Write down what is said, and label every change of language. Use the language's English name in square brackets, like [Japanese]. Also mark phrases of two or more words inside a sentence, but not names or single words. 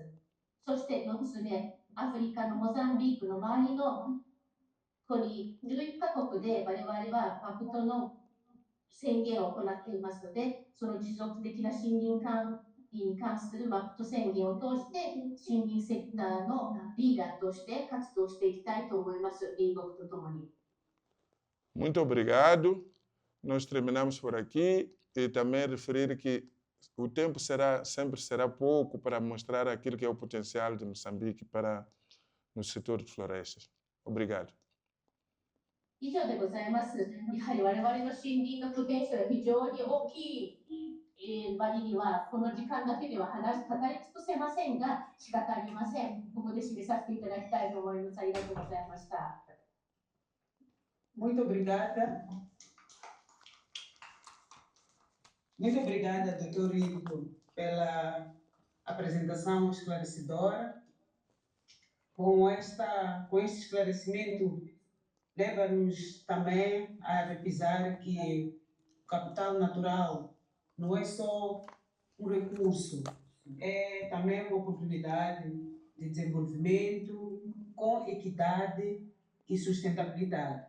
[Japanese] そして4つ目、アフリカのモザンビークの周りの国11カ国で我々はマプトの宣言を行っていますので、その持続的な森林管理に関するマプト宣言を通して、森林セクターのリーダーとして活動していきたいと思います、隣国とともに。 [Portuguese] Muito obrigado. Nós terminamos por aqui e também referir que o tempo sempre será pouco para mostrar aquilo que é o potencial de Moçambique no setor de florestas. Obrigado. [Japanese] 以上でございます。やはり我々の森林のポテンシャルが非常に大きい割には、この時間だけでは語り尽くせませんが、仕方ありません。ここで締めさせていただきたいと思います。ありがとうございました。 [Portuguese] Muito obrigada. Muito obrigada, Dr. Rico, pela apresentação esclarecedora. Com este esclarecimento, leva-nos também a repisar que o capital natural não é só um recurso, é também uma oportunidade de desenvolvimento com equidade e sustentabilidade.